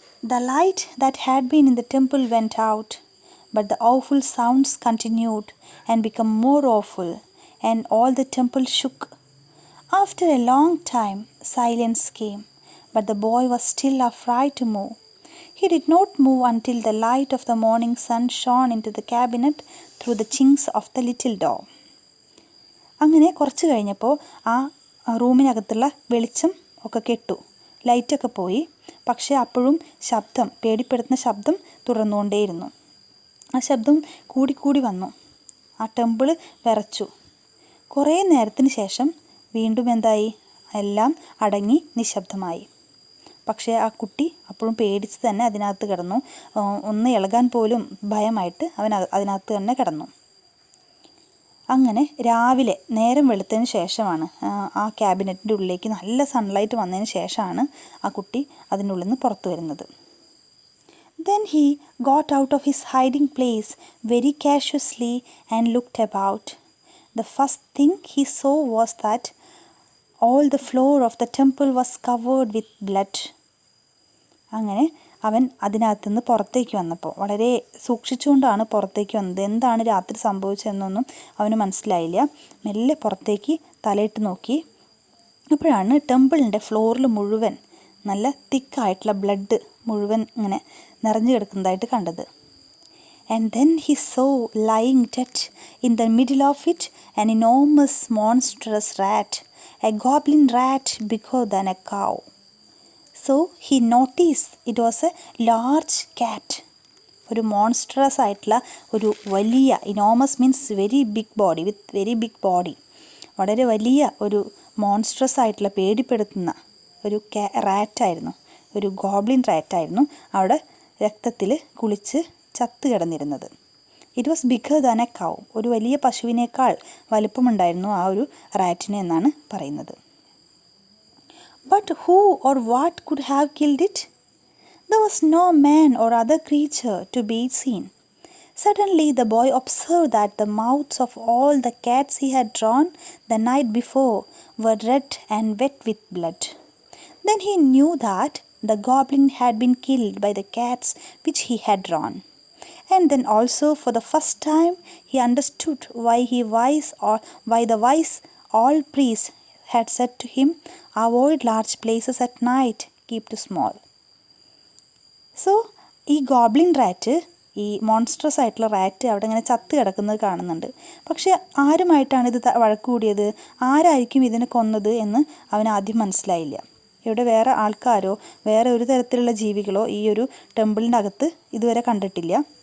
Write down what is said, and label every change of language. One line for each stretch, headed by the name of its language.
English: The light that had been in the temple went out, but the awful sounds continued and became more awful, and all the temple shook. After a long time, silence came, but the boy was still afraid to move. He did not move until the light of the morning sun shone into the cabinet through the chinks of the little door.
Malayalam: അങ്ങനെ കുറച്ച് കഴിഞ്ഞപ്പോൾ ആ റൂമിനകത്തുള്ള വെളിച്ചം ഒക്കെ കെട്ടു, ലൈറ്റൊക്കെ പോയി. പക്ഷേ അപ്പോഴും ശബ്ദം, പേടിപ്പെടുത്തുന്ന ശബ്ദം തുടർന്നുകൊണ്ടേയിരുന്നു. ആ ശബ്ദം കൂടിക്കൂടി വന്നു. ആ ടെമ്പിൾ വിറച്ചു. കുറേ നേരത്തിന് ശേഷം വീണ്ടും എന്തായി, എല്ലാം അടങ്ങി നിശബ്ദമായി. പക്ഷേ ആ കുട്ടി അപ്പോഴും പേടിച്ച് തന്നെ അതിനകത്ത് കിടന്നു. ഒന്ന് ഇളകാൻ പോലും ഭയമായിട്ട് അവൻ അതിനകത്ത് തന്നെ കിടന്നു. അങ്ങനെ രാവിലെ നേരം വെളുത്തതിന് ശേഷമാണ് ആ ക്യാബിനറ്റിൻ്റെ ഉള്ളിലേക്ക് നല്ല സൺലൈറ്റ് വന്നതിന് ശേഷമാണ് ആ കുട്ടി അതിൻ്റെ ഉള്ളിൽ നിന്ന് പുറത്തു വരുന്നത്.
English: Then he got out of his hiding place very cautiously and looked about. The first thing he saw was that all the floor of the temple was covered with blood.
Malayalam: അങ്ങനെ അവൻ അതിനകത്തുനിന്ന് പുറത്തേക്ക് വന്നപ്പോൾ വളരെ സൂക്ഷിച്ചുകൊണ്ടാണ് പുറത്തേക്ക് വന്നത്. എന്താണ് രാത്രി സംഭവിച്ചതെന്നൊന്നും അവന് മനസ്സിലായില്ല. മെല്ലെ പുറത്തേക്ക് തലയിട്ട് നോക്കി. അപ്പോഴാണ് ടെമ്പിളിൻ്റെ ഫ്ലോറിൽ മുഴുവൻ നല്ല തിക്കായിട്ടുള്ള ബ്ലഡ് മുഴുവൻ ഇങ്ങനെ നിറഞ്ഞു കിടക്കുന്നതായിട്ട് കണ്ടത്.
English: And then he saw lying dead in the middle of it an enormous monstrous rat, a goblin rat bigger than a cow. So he noticed it was a large cat.
Malayalam: ഒരു monstrous ആയിട്ടുള്ള ഒരു വലിയ,
English: enormous means very big body,
Malayalam: with very big body, വളരെ വലിയ ഒരു monstrous ആയിട്ടുള്ള പേടിപ്പെടുത്തുന്ന ഒരു റാറ്റായിരുന്നു, ഒരു ഗോബ്ലിൻ റാറ്റായിരുന്നു അവിടെ രക്തത്തിൽ കുളിച്ച് ചത്ത് കിടന്നിരുന്നത്.
English: it was bigger than a cow,
Malayalam: ഒരു വലിയ പശുവിനേക്കാൾ വലുപ്പമുണ്ടായിരുന്നു ആ ഒരു റാറ്റിന് എന്നാണ് പറയുന്നത്.
English: But who or what could have killed it? There was no man or other creature to be seen. Suddenly the boy observed that the mouths of all the cats he had drawn the night before were red and wet with blood. Then he knew that the goblin had been killed by the cats which he had drawn. And then also for the first time he understood why the wise old priest had said to him, avoid large places at night, keep to small.
Malayalam: So ഈ goblin rat, ഈ monstrous ആയിട്ടുള്ള rat അവിടെ ഇങ്ങനെ ചത്ത് കിടക്കുന്നത് കാണുന്നുണ്ട്. പക്ഷെ ആരുമായിട്ടാണ് ഇത് വഴക്ക് കൂടിയത്, ആരായിരിക്കും ഇതിനെ കൊന്നത് എന്ന് അവന് ആദ്യം മനസ്സിലായില്ല. ഇവിടെ വേറെ ആൾക്കാരോ വേറെ ഒരു തരത്തിലുള്ള ജീവികളോ ഈ ഒരു ടെമ്പിളിൻ്റെ അകത്ത് ഇതുവരെ കണ്ടിട്ടില്ല.